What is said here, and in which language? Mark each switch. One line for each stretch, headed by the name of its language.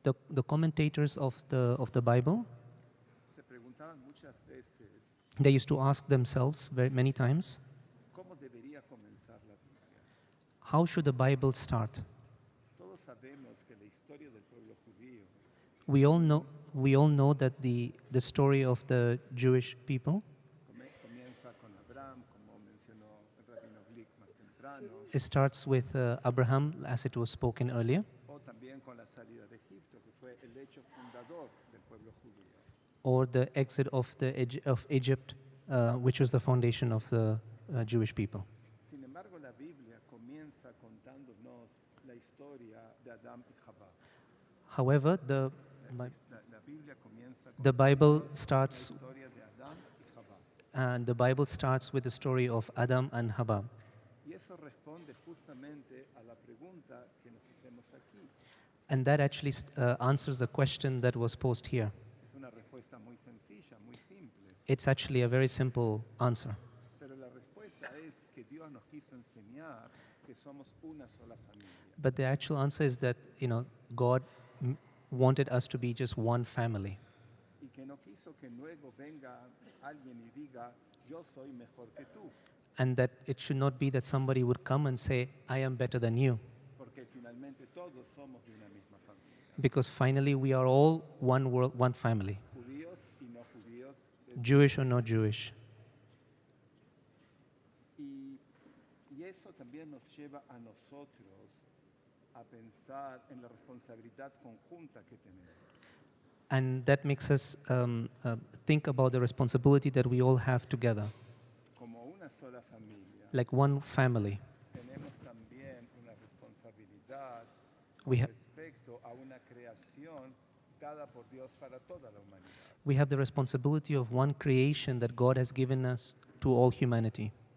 English: The commentators of the Bible, they used to ask themselves very many times, How should the Bible start?
Spanish: Todos sabemos que la historia del pueblo judío
English: We all know that the story of the Jewish people
Spanish: comienza con Abraham, como mencionó el rabino Glick más temprano,
English: it starts with Abraham, as it was spoken earlier,
Spanish: o también con la salida de Egipto, que fue el hecho fundador del pueblo judío.
English: or the exit of Egypt, which was the foundation of the Jewish people.
Spanish: Sin embargo, la Biblia comienza contándonos la historia de Adán y Jabá.
English: However,
Spanish: La Biblia comienza
English: the Bible
Spanish: la
English: starts
Spanish: historia de Adán y Jabá.
English: and the Bible starts with the story of Adam and Hava.
Spanish: Y eso responde justamente a la pregunta que nos hacemos aquí.
English: And that actually answers the question that was posed here.
Spanish: Es una respuesta muy sencilla, muy simple.
English: It's actually a very simple answer.
Spanish: Pero la respuesta es que Dios nos quiso enseñar que somos una sola familia.
English: But the actual answer is that, God wanted us to be just one family.
Spanish: Y que no quiso que luego venga alguien y diga, yo soy mejor que tú.
English: And that it should not be that somebody would come and say, I am better than you.
Spanish: Porque finalmente todos somos de una misma familia.
English: Because finally we are all one world, one family.
Spanish: Judíos y no judíos.
English: Jewish or not Jewish.
Spanish: Y eso también nos lleva a nosotros a pensar en la responsabilidad conjunta que tenemos.
English: And that makes us think about the responsibility that we all have together.
Spanish: Como una sola familia,
English: Like one family.
Spanish: tenemos también una responsabilidad
English: We, ha-
Spanish: respecto a una creación dada por Dios para toda la humanidad.
English: we have the responsibility of one creation that God has given us to all humanity.